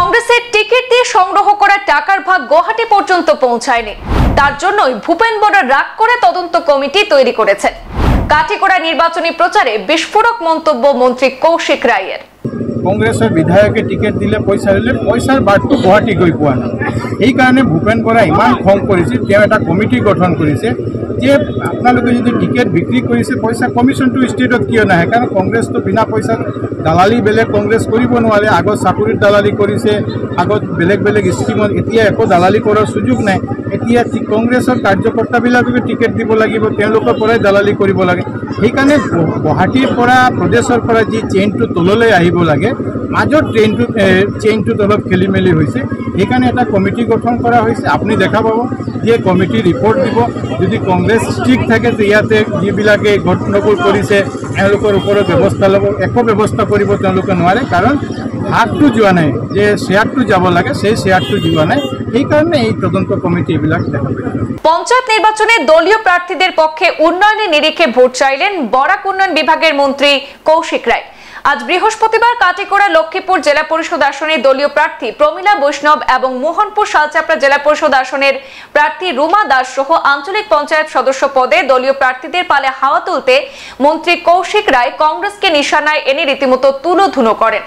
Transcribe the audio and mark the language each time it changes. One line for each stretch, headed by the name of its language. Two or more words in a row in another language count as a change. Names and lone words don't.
Bangla: কংগ্রেসের টিকিট দিয়ে সংগ্রহ করা টাকার ভাগ গুয়াহাটি পর্যন্ত পৌঁছায়নি। তার জন্যই ভূপেন বরা রাগ করে তদন্ত কমিটি তৈরি করেছেন। কাটিগড়া নির্বাচনী প্রচারে বিস্ফোরক মন্তব্য মন্ত্রী কৌশিক রায়ের।
Assamese: কংগ্রেসের বিধায়কে টিকেট দিলে পয়সার বাটটো গুৱাহাটী গৈ পোৱা নাই।
Bangla: এই কারণে ভূপেন বরা
Assamese: ইমান খং
Bangla: করেছে, এটা কমিটি গঠন করেছে যে আপনাদের যদি টিকেট বিক্রি করেছে পয়সা কমিশনটো
Assamese: স্টেটত কিয় নাহে, কারণ কংগ্রেস তো বিনা পয়সা দালালি বেলেগ কংগ্রেস কৰিব নোৱাৰে।
Bangla: আগত চাকরির দালালি করেছে,
Assamese: আগত বেলেগ স্কিমত, এতিয়া একো দালালি করার সুযোগ নাই। এতিয়া কংগ্রেসের কার্যকর্তাবিলাককে টিকেট দিব লাগিব, তেওঁলোকৰ পৰাই দালালি কৰিব লাগে। সেইকাৰণে গুৱাহাটীৰ পৰা প্ৰদেশৰ পৰা যি চেইনটো তললৈ আহিব লাগে, মাজত চেইনটোত অলপ খেলি মেলি হৈছে। সেইকাৰণে এটা কমিটি গঠন কৰা হৈছে। আপুনি দেখা পাব যে কমিটি ৰিপৰ্ট দিব। যদি কংগ্ৰেছ ষ্ট্ৰিক্ট থাকে তো ইয়াতে যিবিলাকে গণ্ডগোল কৰিছে তেওঁলোকৰ ওপৰত ব্যৱস্থা ল'ব। একো ব্যৱস্থা কৰিব তেওঁলোকে নোৱাৰে, কাৰণ ভাগটো যোৱা নাই, যে শ্বেয়াৰটো যাব লাগে সেই শ্বেয়ারটো যোৱা নাই। এই কারণে এই তদন্ত কমিটি এইবিলাক দেখা পাইছে।
Bangla: পঞ্চায়েত নির্বাচনে দলীয় প্রার্থীদের পক্ষে উন্নয়নের নিরিখে ভোট চাইলেন বরাক উন্নয়ন বিভাগের মন্ত্রী কৌশিক রায়। আজ বৃহস্পতিবার কাটিগড়া লক্ষ্মীপুর জেলা পরিষদ আসনের দলীয় প্রার্থী প্রমিলা বৈষ্ণব এবং মোহনপুর শালচাপড়া জেলা পরিষদ আসনের প্রার্থী রুমা দাস সহ আঞ্চলিক পঞ্চায়েত সদস্য পদে দলীয় প্রার্থীদের পালে হাওয়া তুলতে মন্ত্রী কৌশিক রায় কংগ্রেসকে নিশানায় এনে রীতিমতো তুলোধুনো করেন।